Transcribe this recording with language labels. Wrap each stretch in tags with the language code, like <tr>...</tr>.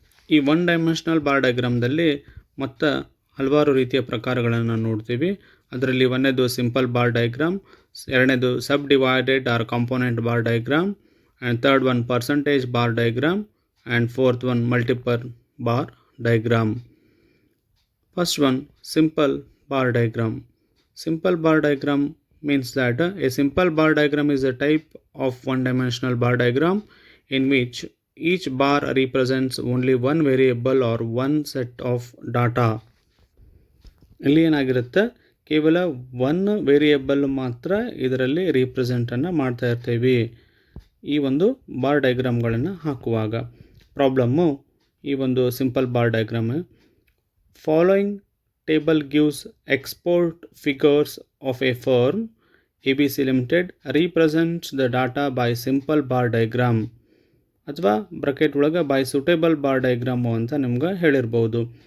<kn>ಈ 1 dimensional bar ಡೈಗ್ರಾಮ್ದಲ್ಲಿ ಮತ್ತು ಹಲವಾರು ರೀತಿಯ ಪ್ರಕಾರಗಳನ್ನು ನೋಡ್ತೀವಿ. ಅದರಲ್ಲಿ ಒಂದನೇದು ಸಿಂಪಲ್ ಬಾರ್ ಡೈಗ್ರಾಮ್, ಎರಡನೇದು ಸಬ್ divided R component bar diagram, and third one percentage bar diagram, and fourth one multiple bar diagram.</kn> <en>First one, simple bar diagram. Simple bar diagram means that a simple bar diagram is a type of 1 dimensional bar diagram in which each bar represents only one variable or one set of data.</en> <kn>ಇಲ್ಲಿ ಏನಾಗಿರುತ್ತೆ, ಕೇವಲ 1 variable ಮಾತ್ರ ಇದರಲ್ಲಿ ರೀಪ್ರೆಸೆಂಟನ್ನು ಮಾಡ್ತಾ ಇರ್ತೀವಿ ಈ ಒಂದು bar ಡೈಗ್ರಾಮ್ಗಳನ್ನು ಹಾಕುವಾಗ. ಪ್ರಾಬ್ಲಮ್ಮು ಈ ಒಂದು simple bar diagram:</kn> <en>following table gives export figures of a firm ABC limited represents the data by simple bar diagram,</en> <kn>ಅಥವಾ ಬ್ರಕೆಟ್ ಒಳಗೆ ಬೈ ಸೂಟೇಬಲ್ ಬಾರ್ ಡೈಗ್ರಾಮು ಅಂತ ನಿಮ್ಗೆ ಹೇಳಿರ್ಬೋದು.</kn>